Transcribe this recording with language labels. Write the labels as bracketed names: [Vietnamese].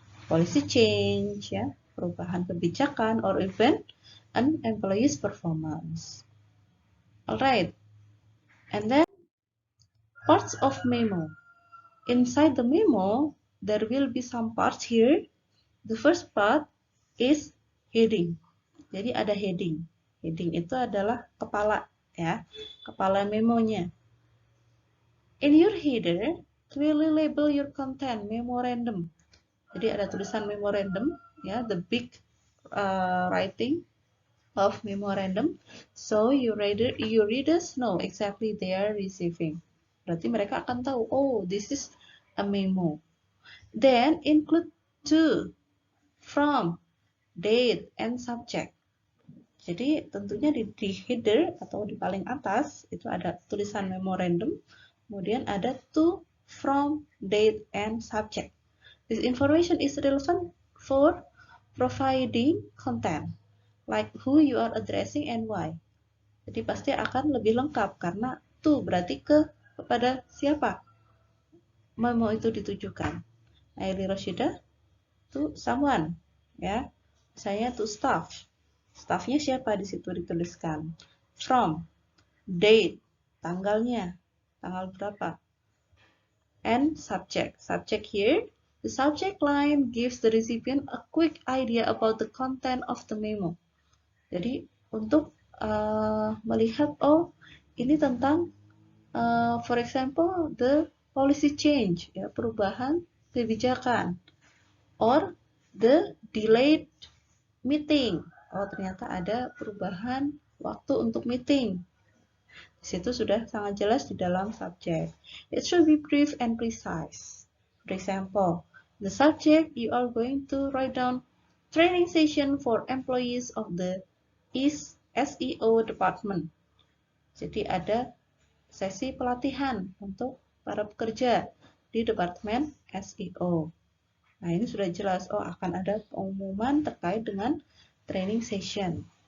[English] Policy change, ya, [Indonesian] perubahan kebijakan, [English] or even an employee's performance. Alright, and then parts of memo. Inside the memo, there will be some parts here. The first part is heading. [Indonesian] Jadi ada heading. Heading itu adalah kepala, ya, kepala memonya. [English] In your header, clearly label your content memorandum. [Indonesian] Jadi ada tulisan memorandum, [English] ya, the big writing of memorandum, so your readers know exactly they are receiving. [Indonesian] Berarti mereka akan tahu, [English] oh, this is a memo. Then include to, from, date, and subject. [Indonesian] Jadi tentunya di header atau di paling atas itu ada tulisan memorandum, kemudian ada to, from, date, and subject. [English] This information is relevant for providing content, like who you are addressing and why. [Indonesian] Jadi pasti akan lebih lengkap karena to berarti kepada siapa memo itu ditujukan. [English] Aili Roshida to someone, ya. [Indonesian] Saya to staff. Staffnya siapa di situ dituliskan. From, date, tanggalnya, tanggal berapa. [English] And subject. Subject here, the subject line gives the recipient a quick idea about the content of the memo. [Indonesian] Jadi untuk melihat, oh, ini tentang [English] for example the policy change, [Indonesian] ya, perubahan kebijakan, [English] or the delayed meeting. [Indonesian] Oh, ternyata ada perubahan waktu untuk meeting. Di situ sudah sangat jelas di dalam subject. [English] It should be brief and precise. For example, the subject you are going to write down training session for employees of the SEO department. [Indonesian] Jadi ada sesi pelatihan untuk para pekerja di departemen SEO. Nah, ini sudah jelas, oh, akan ada pengumuman terkait dengan training session.